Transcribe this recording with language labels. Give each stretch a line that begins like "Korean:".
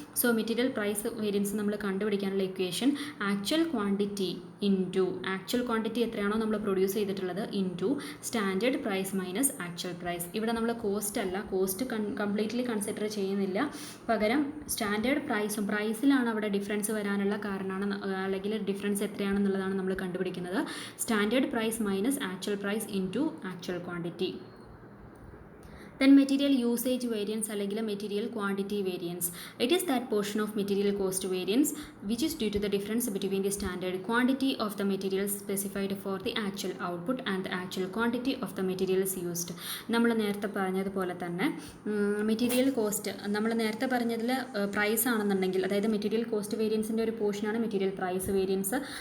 Malayalam: So material price variance നമ്മൾ കണ്ടുപിടിക്കാനുള്ള equation actual quantity into actual quantity എത്രയാണോ നമ്മൾ പ്രൊഡ്യൂസ് ചെയ്തിട്ടുള്ളത് into standard price minus actual price. ഇവിടെ നമ്മൾ കോസ്റ്റ് അല്ല, കോസ്റ്റ് കംപ്ലീറ്റ്ലി കൺസിഡർ ചെയ്യുന്നില്ല, പകരം സ്റ്റാൻഡേർഡ് പ്രൈസിലാണ് അവിടെ ഡിഫറൻസ് വരാനുള്ള കാരണമാണ്, അല്ലെങ്കിൽ ഡിഫറൻസ് എത്രയാണെന്നുള്ളതാണ് നമ്മൾ കണ്ടുപിടിക്കുന്നത്. Standard price minus actual price into actual quantity.
English: Then material usage variance അല്ലെങ്കിൽ material quantity variance. It is that portion of material cost variance which is due to the difference between the standard quantity of the materials specified for the actual output and the actual quantity of the materials used.
Malayalam: നമ്മൾ നേരത്തെ പറഞ്ഞതുപോലെ തന്നെ material cost നമ്മൾ നേരത്തെ പറഞ്ഞതിൽ price ആണെന്നുണ്ടെങ്കിൽ, അതായത് material cost വേരിയൻസിൻ്റെ ഒരു പോർഷനാണ് മെറ്റീരിയൽ പ്രൈസ് വേരിയൻസ്.